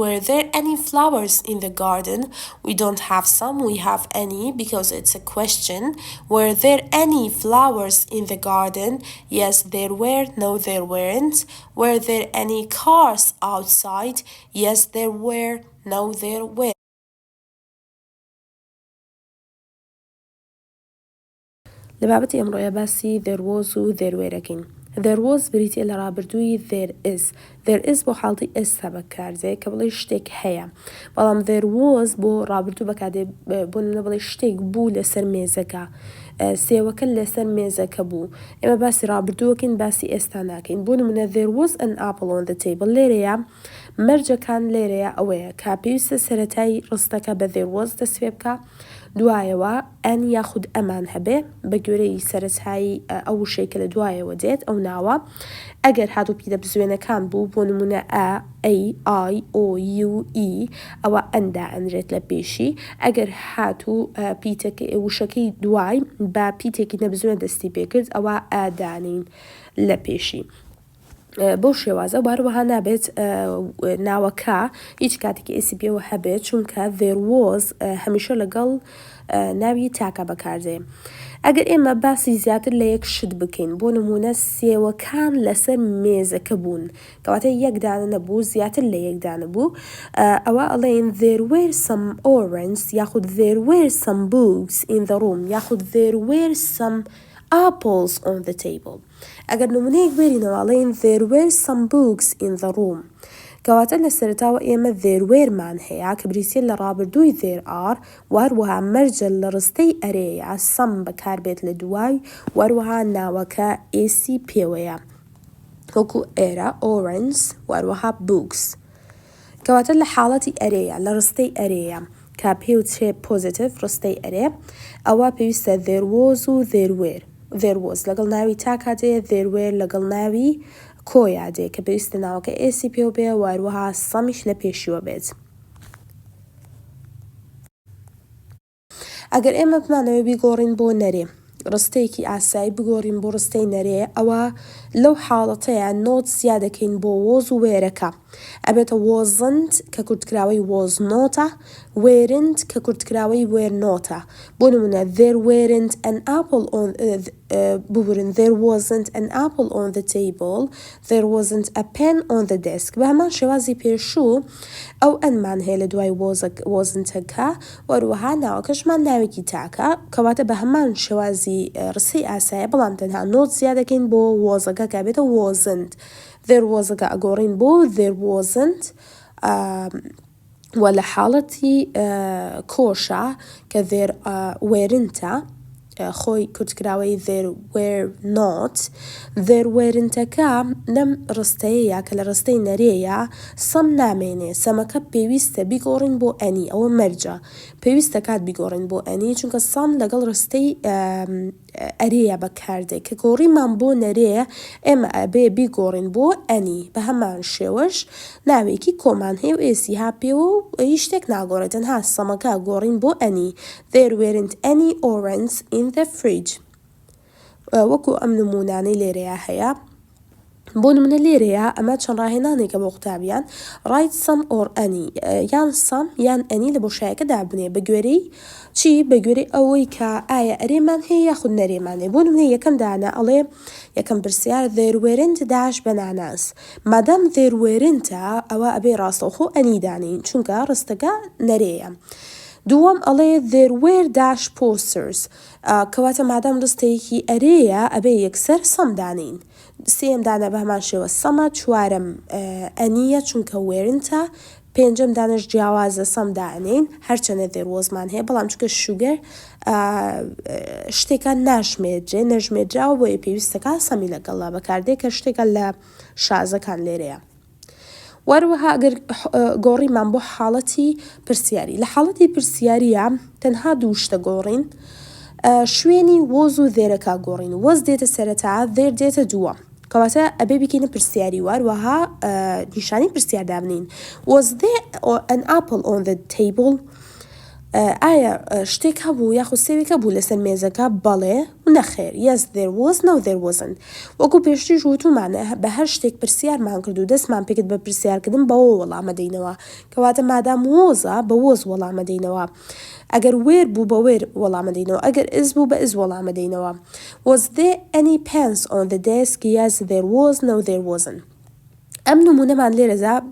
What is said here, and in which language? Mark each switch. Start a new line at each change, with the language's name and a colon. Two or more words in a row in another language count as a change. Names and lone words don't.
English: Were there any flowers in the garden? We don't have some, we have any because it's a question. Were there any flowers in the garden? Yes, there were. No, there weren't. Were there any cars outside? Yes, there were. No, there were.
Central Kurdish: لبابەتی ئەمڕۆیە باسی
English: there was
Central Kurdish: و
English: there were
Central Kurdish: ئەکەین.
English: there was
Central Kurdish: بریتە لە ڕابردووی
English: there is. there is
Central Kurdish: بۆ حاڵەتی ئێستا بەکاردێ کە بڵێ شتێک هەیە. بەڵام
English: there was
Central Kurdish: بۆ ڕابردوو بەکاردێ بۆ نمونە بڵێ شتێک بوو لەسەر مێزەکە. سێوەکە لەسەر مێزەکە بوو. ئێمە باسی ڕابردووەکەین باسی ئێستا ناکەین. بۆ نمونە
English: there was an apple on the table.
Central Kurdish: لێرەیە مەرجەکان لێرەیە ئەوەیە کە پێویستە سەرەتای ڕستەکە بە
English: there was
Central Kurdish: دەسوێ بکە. دوایەوە ئەن یاخود ئەمان هەبێ بە گوێرەی سەرەتایی ئەو وشەی کە لە دوایەوە دێت ئەو ناوە. ئەگەر هاتووپیدە بزوێنەکان بوو بۆ نمونە ئە ئەی ئای ئۆ یو ئی ئەوە ئەندا ئەنرێت لە پێشی. ئەگەر هاتوو وشەکەی دوای بە پیتێکی نەبزوێن دەستی پێکرد ئەوە ئادانین لە پێشی. بۆ شێوازە باروەها نابێت ناوەکە هیچ کاتێکی ئێسی پێوە هەبێت چونکە
English: there was
Central Kurdish: هەمیشە لەگەڵ ناوی تاکە بەکاردێ. ئەگەر ئێمە باسی زیاتر لە یەک شت بکەین بۆ نمونە سێوەکان لەسەر مێزەکە بوون کەواتە یەکدانە نەبوو زیاتر لە یەکدانە بوو ئەوە ئەڵێن
English: there were some oranges
Central Kurdish: یاخود
English: there were some books in the room
Central Kurdish: یاخود
English: there were some apples on the table.
Central Kurdish: ئەگەر نمونەیەک بێرینەوە ئەڵێن
English: there were some books in the room
Central Kurdish: کەواتە لە سەرەتاوە ئێمە
English: there were
Central Kurdish: مان هەیە کە بریتە لە ڕابردووی
English: there are
Central Kurdish: واروەها مەرجە لە ڕستەی ئەرەیە some بەکاربێت لە دوای واروەها ناوەکە ئێسی پێوەیە وەکو ئێرە orange واروەها books کەواتە لە حاڵەتی ئەرەیە لە ڕستەی ئەرەیە کە پێوچێ positive ڕستەی ئەرێ ئەوە پێویستە
English: there was
Central Kurdish: و
English: there were. there was
Central Kurdish: لەگەڵ ناوی تاکاتێ
English: there were
Central Kurdish: لەگەڵ ناوی کۆیادێ کە پێویستە ناوەکە ئێسی پێو بێ واروەها سەمیش لە پێشیوە بێت. ئەگەر ئێمە بمانەوە بیگۆڕین بۆ نەرێ ڕستەیەکی ئاسایی بگۆڕین بۆ ڕستەی نەرێ ئەوە لەو حاڵەتەیە نۆت زیادەکەین بۆ وۆز و وێرەکە ئەبێتە wasn't کە کورتکراوەی was نۆتە weren't کە کورتکراوەی were نۆتە بۆ نمونە
English: there weren't an apple on
Central Kurdish: ببورن
English: there wasn't an apple on the table there wasn't a pen on the desk
Central Kurdish: بە هەمان شێوازی پێشوو ئەو ئەنمان هەیە لە دوای wasn'تەکە وەروەها ناوەکەشمان ناوێکی تاکە کەواتە بە هەمان شێوازی ڕستەی ئاسایە بەڵام تەنها نۆت زیادەکەین بۆ وۆزەکە کە بێتە
English: wasn't there was
Central Kurdish: ەکە ئەگۆڕین بۆ
English: there wasn't
Central Kurdish: وە لە حاڵەتی کۆشە کە
English: there weren'تە
Central Kurdish: خۆی کورتکراوەی
English: there were not there weren'تەکە
Central Kurdish: لەم ڕستەیەیە کە لە ڕستەی نەرێیە سەم نامێنێ سەمەکە پێویستە بیگۆڕین بۆ ئەنی ئەوە مەرجە پێویستە کات بیگۆڕین بۆ ئەنی چونکە سەم لەگەڵ ڕستەی ئەرەیە بەکاردێ کە گۆڕیمان بۆ نەرێ ئێمە ئەبێ بیگۆڕین بۆ ئەنی بە هەمان شێوەش ناوێکی کۆمان هەیە و ئێسی هاپێوە و هیچ شتێک ناگۆڕێت تەنها سەمەکە گۆڕین بۆ ئەنی
English: there weren't any oranges in the fridge
Central Kurdish: وەکو ئەم نمونانەی لێرەیە هەیە بۆ نمونە لێرەیە ئەمە چەند ڕاهێنانێکە بۆ قوتابیان
English: write some or any
Central Kurdish: یان some یان any لە بۆشایەکەدا بنێ بە گوێرەی چی بە گوێرەی ئەوەی کە ئایا ئەرێمان هەیە یاخود نەرێمان هەیە بۆ نمونە یەکەم دانا ئەڵێ یەکەم پرسیار
English: there weren't dash bananas
Central Kurdish: مادام
English: there weren't
Central Kurdish: ئەوە ئەبێ ڕاستەوخۆ ئەنی دانین چونکە ڕستەکە نەرەیە دووەم ئەڵێ
English: there were dash posters
Central Kurdish: کەواتە مادام ڕستەیەکی ئەرەیە ئەبێ یەکسەر سەم دانین سێم دانە بە هەمان شێوە سەمە چوارم ئەنیە چونکە وێرنتە پێنجەم دانش جیاوازە سەم دانین هەرچەنە
English: there was
Central Kurdish: مان هەیە بەڵام چونکە شوگەر شتێکان ناشمێرجێ نەژمێرجاوە بۆیە پێویستەکە سەمی لەگەڵا بەکاردێ کە شتێکە لە شازەکان لێرەیە وەروەها ئەگەر گۆڕیمان بۆ حاڵەتی پرسیاری لە حاڵەتی پرسیاریە تەنها دوو شتە گۆڕین شوێنی وۆز و دێرەکە گۆڕین وەز دێتە سەرەتا دێر دێتە دووە کەواتە ئەبێ بکەینە پرسیاری وەروەها نیشانی پرسیاردا بنین
English: was there an apple on the table
Central Kurdish: ئایا شتێک هەبوو یاخود سێوێک هەبوو لەسەر مێزەکە بەڵێ و نەخێر
English: yes there was no there wasn't
Central Kurdish: وەکو پێشتریش وتومانە بە هەر شتێک پرسیارمان کرد و دەستمان پێکرد بە پرسیارکردن بەوە وەڵامە دەینەوە کەواتە مادام وۆزە بە وۆز وەڵامە دەینەوە ئەگەر وێر بوو بە وێر وەڵامە دەینەوە ئەگەر ئز بوو بە ئز وەڵامە دەینەوە
English: was there any pens on the desk yes there was no there wasn't
Central Kurdish: ئەم نمونەمان لێرەدا